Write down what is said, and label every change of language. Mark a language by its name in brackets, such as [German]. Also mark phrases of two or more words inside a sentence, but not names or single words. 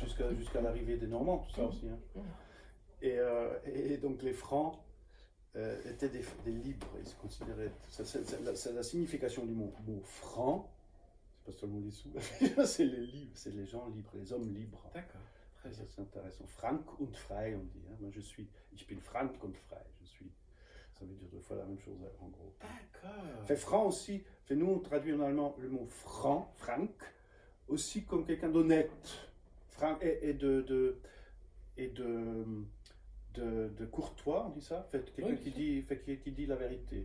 [French] Jusqu'à l'arrivée des Normands, tout ça aussi. Hein. Et donc les Francs étaient des libres, ils se considéraient. C'est la signification du mot franc, c'est pas seulement les sous, c'est les livres, c'est les gens libres, les hommes libres. D'accord, très bien. C'est intéressant. [German] Frank und frei, [French] on dit. Hein. Moi ich bin [German] frank und frei. [French] Ça veut dire deux fois la même chose en gros. D'accord. Franc aussi, nous on traduit en allemand le mot franc, aussi comme quelqu'un d'honnête, franc et de courtois, on dit ça, quelqu'un qui dit la vérité.